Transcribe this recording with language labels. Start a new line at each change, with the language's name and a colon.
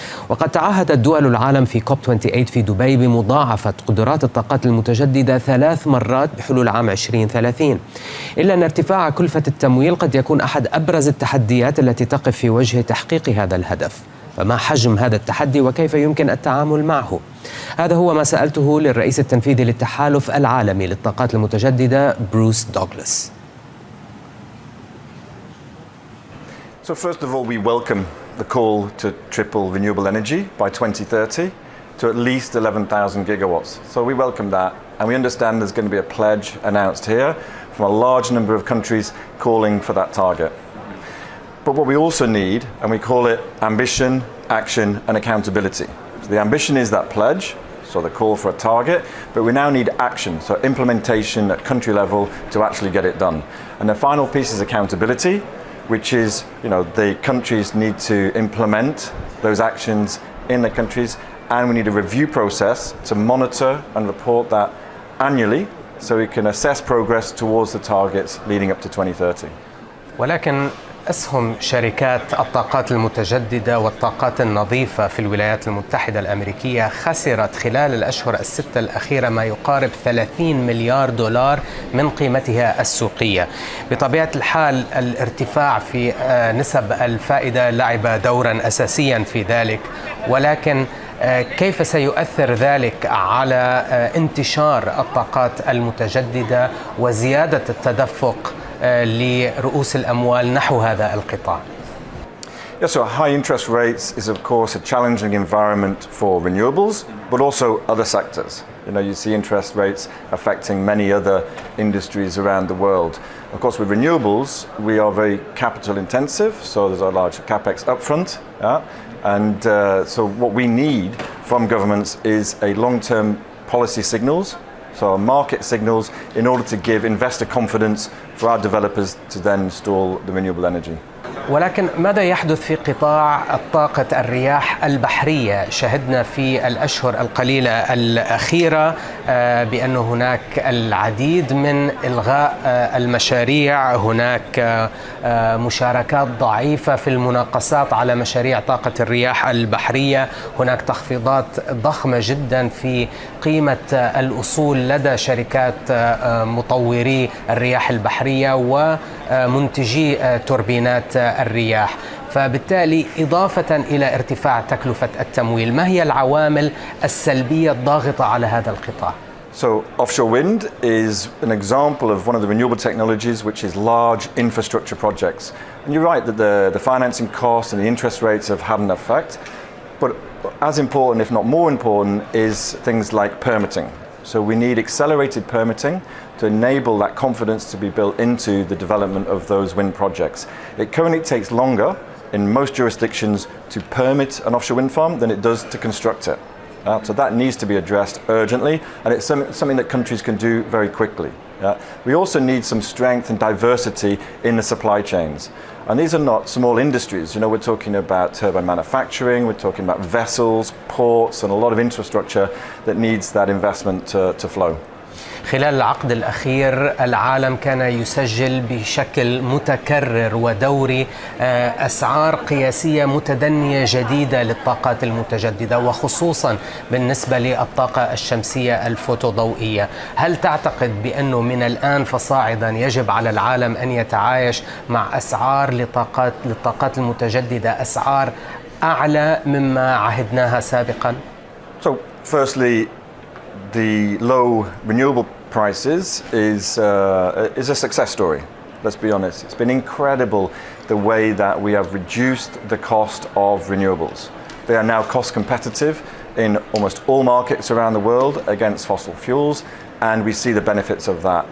Arabic: وقد تعهدت دول العالم في كوب 28 في دبي بمضاعفة قدرات الطاقات المتجددة 3 مرات بحلول عام 2030، إلا أن ارتفاع كلفة التمويل قد يكون أحد أبرز التحديات التي تقف في وجه تحقيق هذا الهدف. فما حجم هذا التحدي وكيف يمكن التعامل معه؟ هذا هو ما سألته للرئيس التنفيذي للتحالف العالمي للطاقات المتجددة بروس دوغلاس.
English: So first of all, we welcome the call to triple renewable energy by 2030 to at least 11,000 gigawatts. So we welcome that And we understand there's going to be a pledge announced here from a large number of countries calling for that target. But what we also need, and we call it ambition, action, and accountability. So the ambition is that pledge, so the call for a target, but we now need action, so implementation at country level to actually get it done. And the final piece is accountability, which is, the countries need to implement those actions in the countries, and we need a review process to monitor and report that annually so we can assess progress towards the targets leading up to 2030.
Arabic: ولكن أسهم شركات الطاقات المتجددة والطاقات النظيفة في الولايات المتحدة الأمريكية خسرت خلال الأشهر الستة الأخيرة ما يقارب 30 مليار دولار من قيمتها السوقية. بطبيعة الحال الارتفاع في نسب الفائدة لعب دورا أساسيا في ذلك، ولكن كيف سيؤثر ذلك على انتشار الطاقات المتجددة وزيادة التدفق لرؤوس الأموال نحو هذا القطاع؟
English: Yeah, so high interest rates is of course a challenging environment for renewables, but also other sectors. You see interest rates affecting many other industries around the world. Of course, with renewables, we are very capital intensive, so there's a large capex upfront. And so what we need from governments is a long-term policy signals, so market signals, in order to give investor confidence for our developers to then install the renewable energy.
Arabic: ولكن ماذا يحدث في قطاع طاقة الرياح البحرية؟ شهدنا في الأشهر القليلة الأخيرة بأن هناك العديد من إلغاء المشاريع، هناك مشاركات ضعيفة في المناقصات على مشاريع طاقة الرياح البحرية، هناك تخفيضات ضخمة جدا في قيمة الأصول لدى شركات مطوري الرياح البحرية ومنتجي توربينات الرياح. فبالتالي إضافة إلى ارتفاع تكلفة التمويل، ما هي العوامل السلبية الضاغطة على هذا القطاع؟
English: So offshore wind is an example of one of the renewable technologies which is large infrastructure projects. And you're right that the financing costs and the interest rates have had an effect, but as important, if not more important, is things like permitting. So we need accelerated permitting to enable that confidence to be built into the development of those wind projects. It currently takes longer in most jurisdictions to permit an offshore wind farm than it does to construct it. So that needs to be addressed urgently, and it's something that countries can do very quickly. We also need some strength and diversity in the supply chains. And these are not small industries. We're talking about turbine manufacturing, we're talking about vessels, ports, and a lot of infrastructure that needs that investment to flow.
Arabic: خلال العقد الأخير العالم كان يسجل بشكل متكرر ودوري أسعار قياسية متدنية جديدة للطاقات المتجددة، وخصوصا بالنسبة للطاقة الشمسية الفوتوضوئية. هل تعتقد بأنه من الآن فصاعدا يجب على العالم أن يتعايش مع أسعار للطاقات المتجددة أسعار أعلى مما عهدناها سابقا؟
English: So firstly, the low renewable prices is a success story. Let's be honest. It's been incredible the way that we have reduced the cost of renewables. They are now cost competitive in almost all markets around the world against fossil fuels, and we see the benefits of that.